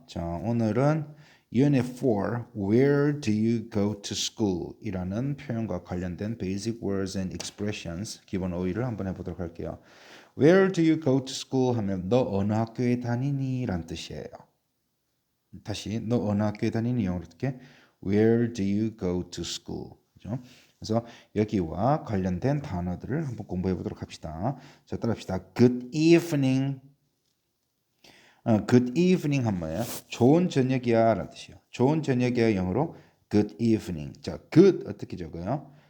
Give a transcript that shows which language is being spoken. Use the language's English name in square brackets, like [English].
[Korean] 자, 오늘은 [English] Unit 4, Where do you go to school? [Korean] 이라는 표현과 관련된 [English] Basic Words and Expressions [Korean] 기본 어휘를 한번 해보도록 할게요. [English] Where do you go to school? [Korean] 하면 너 어느 학교에 다니니? 란 뜻이에요. 다시 너 어느 학교에 다니니? 영어로 어떻게? [English] Where do you go to school? [Korean] 그죠? 그래서 여기와 관련된 단어들을 한번 공부해 보도록 합시다. 자, 따라합시다. [English] Good evening. Good evening [Korean] 한 뭐예요? 좋은 저녁이야 라는 뜻이에요. 좋은 저녁이야 영어로 [English] good evening. [Korean] 자, good 어떻게 적어요?